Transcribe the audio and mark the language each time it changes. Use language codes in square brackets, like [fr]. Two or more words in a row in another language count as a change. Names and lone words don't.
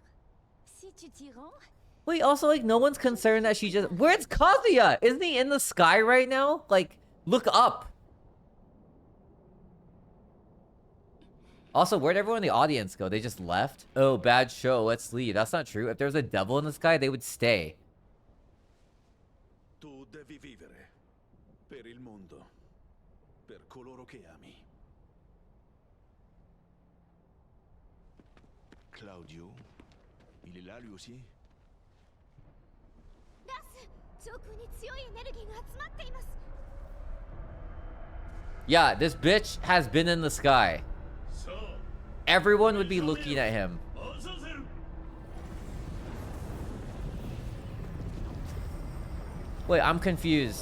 [en] Wait, also, like, no one's concerned that she just... Where's Kazuya? Isn't he in the sky right now? Like, look up. Also, where'd everyone in the audience go? They just left? Oh, bad show. Let's leave. That's not true. If there was a devil in the sky, they would stay. [it] Tu devi vivere per il mondo, per coloro che ami. [fr] Claudio, il est là lui aussi? [en] Yeah, this bitch has been in the sky. Everyone would be looking at him. Wait, I'm confused.